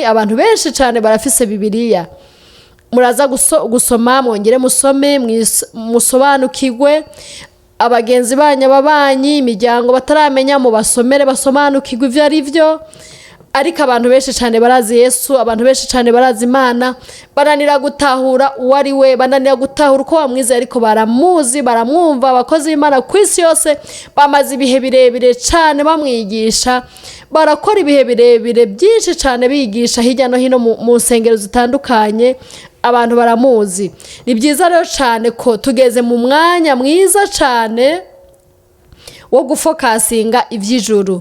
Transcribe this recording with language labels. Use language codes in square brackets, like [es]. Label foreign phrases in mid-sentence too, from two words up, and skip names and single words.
[rn] Abantu benshi cyane barafise Bibiliya, muraza gusoma, mwongere musome, musobanukirwe. Abagenzi banyu, ababanyi, imiryango bataramenya mu basomere, basobanukirwe ivyo ari byo. Ariko abantu benshi cyane barazi Yesu, abantu benshi cyane barazi Imana, bananira gutahura uwo ari we, bananira gutahura uko bamwize, ariko baramuzi, baramwumva. Abakozi b'Imana ku isi yose bamaze ibihe birebire cyane bamwigisha, barakora ibihe birebire byinshi cyane bigisha hirya no hino mu nsengero zitandukanye, abantu baramuzi. Ni byiza rero cyane ko tugeze mu mwanya mwiza cyane wo gufokasinga iby'ijuru.